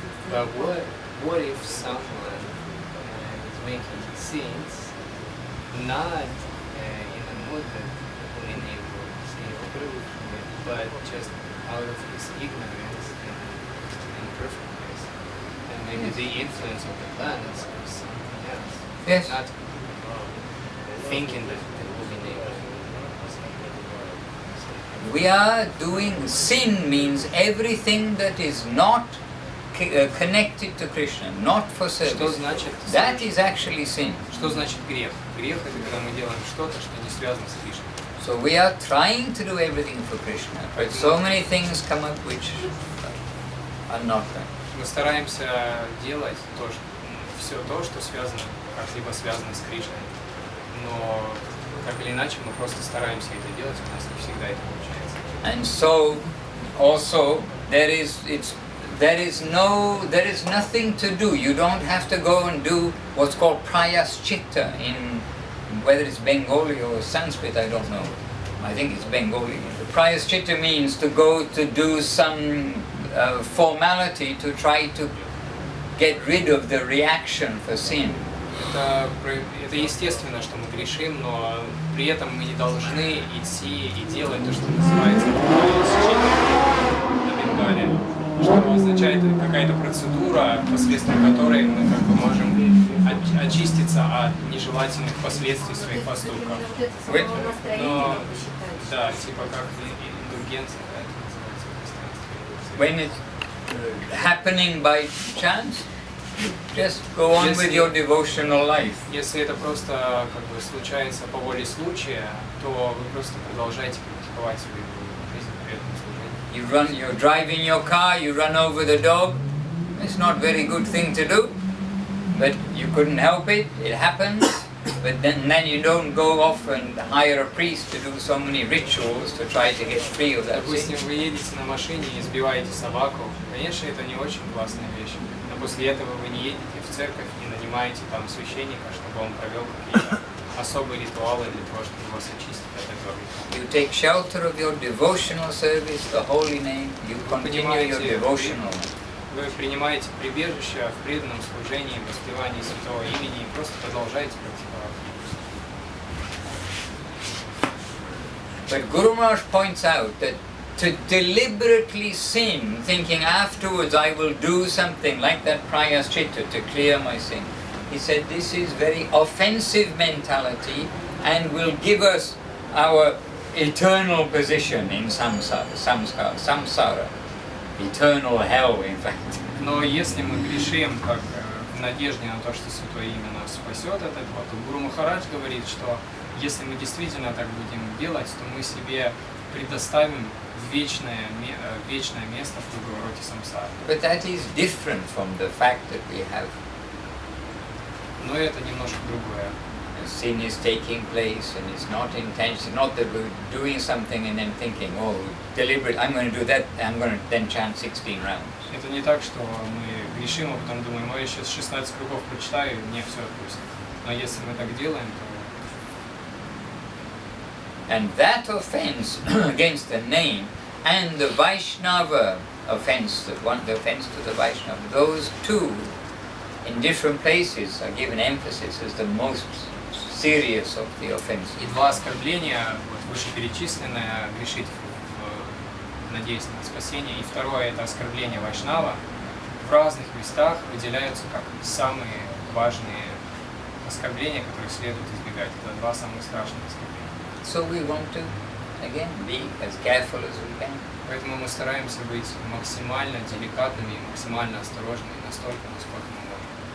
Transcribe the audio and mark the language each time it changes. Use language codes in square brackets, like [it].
[en] But what if someone is making sins not in a mode that the holy name will save him, but just out of his ignorance and imperfectness, and maybe the influence of the planets or something else? Yes. Not thinking that it will be negative. We are doing sin means everything that is not connected to Krishna, not for [ru] Что [en] service. [ru] значит, [en] That is actually sin. [ru] что значит грех? Грех — это когда мы делаем что-то, что не связано с Кришной. [en] So we are trying to do everything for Krishna, but so many things come up which are not that. [ru] Мы стараемся делать все то, что связано, как-либо связано с Кришной. Но так или иначе мы просто стараемся это делать, у нас не всегда это получается. [en] And so also there is nothing to do. You don't have to go and do what's called prayaschitta in whether it's Bengali or Sanskrit, I don't know. I think it's Bengali. The prayaschitta means to go to do some formality to try to get rid of the reaction for sin. [ru] Это естественно, что мы грешим, но при этом мы не должны идти и делать то, что называется на Бенгале, что означает какая-то процедура, посредством которой мы как бы можем очиститься от нежелательных последствий своих поступков. Но, да, типа как индульгенция, да, это называется. [en] When it's happening by chance, just go on with your devotional life. [ru] Если это просто как бы случается по воле случая, то вы просто продолжаете практиковать свою жизнь преданного служения. [en] You're driving your car, you run over the dog. It's not a very good thing to do, but you couldn't help it. It happens. But then you don't go off and hire a priest to do so many rituals to try to get free of that sin. [ru] Допустим, вы едете на машине и избиваете собаку. Конечно, это не очень классная вещь. Но после этого вы не едете в церковь и нанимаете там священника, чтобы он провел какие-то особые ритуалы для того, чтобы вас очистить от этого. [en] You take shelter of your devotional service, the holy name. You continue your devotional. [ru] Вы принимаете прибежище в преданном служении, в воспевании святого имени и просто продолжаете практиковать. [en] But Guru Maharaj points out that to deliberately sin, thinking afterwards I will do something like that prayaschitta to clear my sin, he said this is very offensive mentality and will give us our eternal position in samsara. Eternal hell, in fact. [ru] Но если мы грешим как в надежде на то, что Святое Имя нас спасет от этого, то Гуру Махарадж говорит, что если мы действительно так будем делать, то мы себе предоставим вечное место в круговороте самсары. [en] But that is different from the fact that we have [ru] Но это немножко другое. [en] sin is taking place and it's not intentional, not that we're doing something and then thinking, oh, deliberate, I'm going to do that, I'm going to then chant 16 rounds. [ru] Это не так, что мы грешим, а потом думаем, я сейчас 16 кругов прочитаю, и мне все отпустит. Но если мы так делаем, то... [en] And that offense against the name and the Vaishnava offense, the offense to the Vaishnava, those two in different places are given emphasis as the most serious of the offenses. [ru] И два оскорбления, вот, вышеперечисленное, грешить в надеясь на спасение, и второе, это оскорбление Вайшнава, в разных местах выделяются как самые важные оскорбления, которые следует избегать. Это два самых страшных оскорбления. [en] So we want to, again, be as careful as we can. [ru] Поэтому мы стараемся быть максимально деликатными и максимально осторожными настолько, насколько мы можем.